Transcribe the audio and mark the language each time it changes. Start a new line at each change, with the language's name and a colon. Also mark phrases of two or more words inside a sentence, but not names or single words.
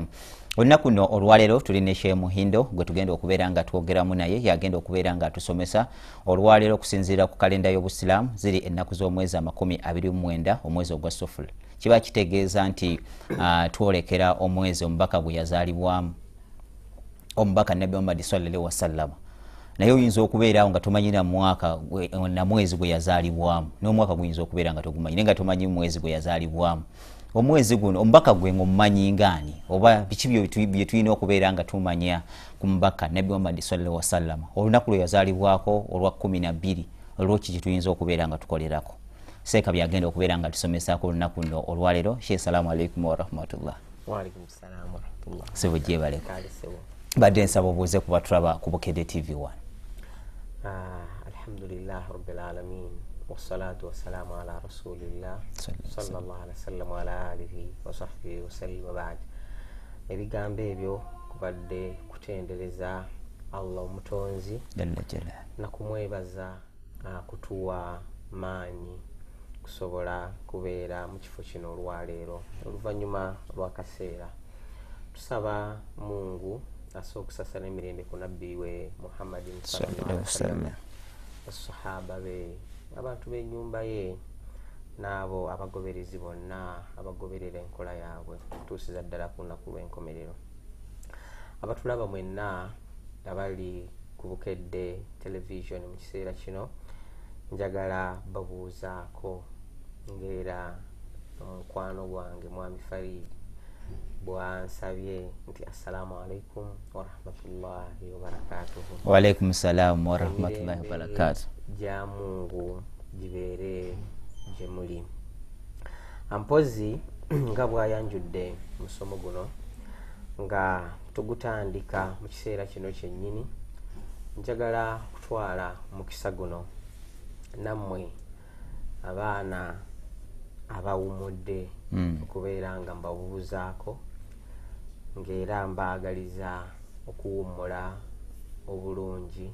Ganda: Olunaku nno olwaleero tulina Sheikh Muhindo gwe tugenda okubeera nga twogeramu naye yagenda okubeera nga atusomesa olwaleero okusinziira ku kalenda y'obusiraamu ziri ennaku z'omwezi 29 omwezi ogwa Suful. Kiba kitegeeza nti twolekera omwezi omubaka gwe yazaalibwamu omubaka Nabbi Muhammad
Arabic: صلى الله عليه وسلم.
Ganda: Naye oyinza okubeerawo nga tomanyira mwaka na mwezi gwe yazaalibwamu n'omwaka guyinza okubeera nga togumanyi naye nga tomanyi mwezi gwe yazaalibwamu. Omwezi guno omubaka gwe ng'omumanyi ngaani oba biki bye tulina okubeera nga tumanya ku mubaka Nabbi Muhammad
Arabic: صلى الله عليه وسلم
Ganda: olunaku lwe yazaalibwako olwa 12 olw'eki kye tuyinza okubeera nga tukolerako. Seeka byagenda okubeera nga tusomesako olunaku nno olwaleero.
Arabic: شيخ سلام عليكم ورحمة الله. وعليكم السلام ورحمة الله.
Ganda: Sebo gyebaleko badde nsaba obuuze kuba tulaba ku Bukedde TV1.
Arabic: الحمد لله رب العالمين والصلاة والسلام على رسول الله صلى الله عليه وسلم وعلى آله وصحبه وسلم وبعد.
Ganda: Ebigambo ebyo kubadde kutendereza Allah omutonzi na kumwebaza kutuwa maanyi kusobola kubeera mu kifo kino olwaleero oluvannyuma lw'akaseera. Tusaba Mungu asooka okusasala emirembe ku nabbi we Muhammadin
Arabic: صلى الله عليه وسلم
Ganda: basahaba be abantu b'ennyumba ye n'abo abagoberezi bonna abagoberera enkola yaabwe kutuusiza ddala ku lunaku lw'enkomerero. Abatulaba mwenna abali ku Bukedde television mu kiseera kino njagala babuuzaako ng'era omukwano gwange Mwami Farid bwansabye nti
Arabic: السلام عليكم ورحمة الله وبركاته. وعليكم السلام ورحمة الله وبركاته.
Ganda: Ja Mungu jibeere gye muli. Ampozi nga bwayanjudde musomo guno nga tugutandika mu kiseera kino kyennyini njagala kutwala mukisa guno nammwe abaana abawumudde okubeera nga mbabuuzaako ng'era mbaagaliza okuwummula obulungi.